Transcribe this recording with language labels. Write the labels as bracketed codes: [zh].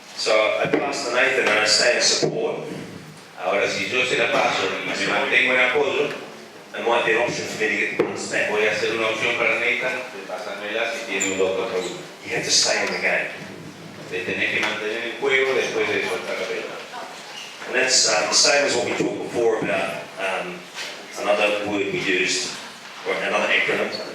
[en] So I pass to Nathan and I stay in support. [es] Ahora, si yo se la paso y me mantengo en apoyo, [en] It might be an option for me to get the pass back. [es] voy a hacer una opción para Nathan de pasármela si tiene un 2 contra 1. [en] You have to stay in the game. [es] De tener que mantener el juego después de soltar la pelota. [en] And that's the same as what we talked before about another word we used, or another acronym.